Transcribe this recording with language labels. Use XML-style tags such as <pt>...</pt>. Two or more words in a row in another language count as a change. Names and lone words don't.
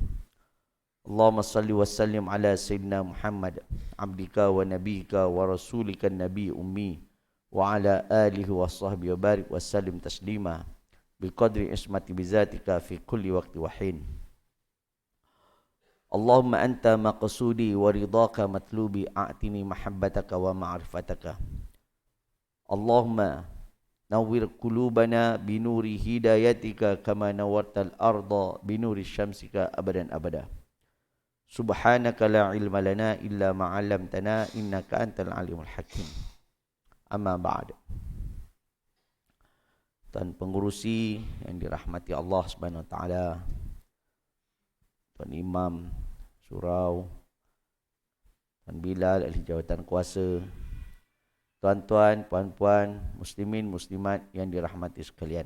<ar>اللهم صل وسلم على سيدنا محمد عبدك ونبيك ورسولك النبي الأمي وعلى آله وصحبه وبارك وسلم تسليما بقدر عظمة ذاتك في كل وقت وحين. اللهم أنت مقصودي ورضاك مطلوبي أعطني محبتك ومعرفتك. اللهم نور قلوبنا بنور هدايتك كما نورت الأرض بنور شمسك أبدا أبدا. سبحانك لا علم لنا إلا ما علمتنا إنك أنت العليم الحكيم. أما بعد.</ar> <ms>Tuan pengurusi yang dirahmati Allah</ms> <ar>سبحانه وتعالى,</ar> <ms>Tuan Imam Surau, Tuan Bilal ahli jawatan kuasa, tuan-tuan, puan-puan, muslimin, muslimat yang dirahmati sekalian.</ms>